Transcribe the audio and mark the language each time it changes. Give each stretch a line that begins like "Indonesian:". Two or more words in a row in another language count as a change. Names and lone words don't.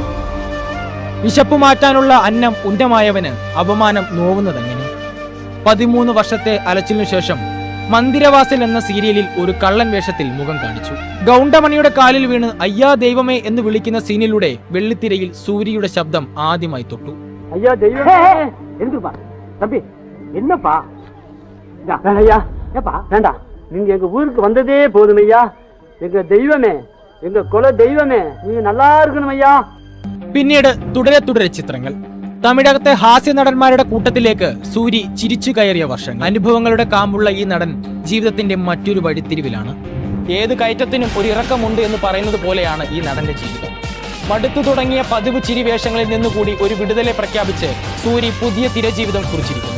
Malayalam: വിശപ്പ് മാറ്റാനുള്ള അന്നം ഉന്നമായവന് അപമാനം നോവുന്നതെങ്ങനെ? 13 വർഷത്തെ അലച്ചിലിനു ശേഷം മന്ദിരവാസൽ എന്ന സീരിയലിൽ ഒരു കള്ളൻ വേഷത്തിൽ മുഖം കാണിച്ചു. ഗൗണ്ടമണിയുടെ കാലിൽ വീണ്
Tamil: ஐயா தெய்வமே
Malayalam: എന്ന് വിളിക്കുന്ന സീനിലൂടെ വെള്ളിത്തിരയിൽ സൂര്യയുടെ ശബ്ദം ആദ്യമായി തൊട്ടു.
Tamil: ஐயா தெய்வமே எந்திருப்பா தம்பி என்னப்பா ஐயா ஏப்பா வேண்டாம் நீங்க எங்க ஊருக்கு வந்ததே போதும் ஐயா எங்க தெய்வமே எங்க குல தெய்வமே நீங்க நல்லா இருக்கணும் ஐயா.
Malayalam: പിന്നീട് തുടരെ ചിത്രങ്ങൾ. തമിഴകത്തെ ഹാസ്യ നടന്മാരുടെ കൂട്ടത്തിലേക്ക് സൂരി ചിരിച്ചു കയറിയ വർഷങ്ങൾ. അനുഭവങ്ങളുടെ കാമ്പുള്ള ഈ നടൻ ജീവിതത്തിന്റെ മറ്റൊരു വഴിത്തിരിവിലാണ്. ഏത് കയറ്റത്തിനും ഒരു ഇറക്കമുണ്ട് എന്ന് പറയുന്നത് പോലെയാണ് ഈ നടന്റെ ജീവിതം. മടുത്തു തുടങ്ങിയ പതിവ് ചിരി വേഷങ്ങളിൽ നിന്നുകൂടി ഒരു വിടുതലെ പ്രഖ്യാപിച്ച് സൂരി പുതിയ തിരജീവിതം കുറിച്ചിരിക്കുന്നു.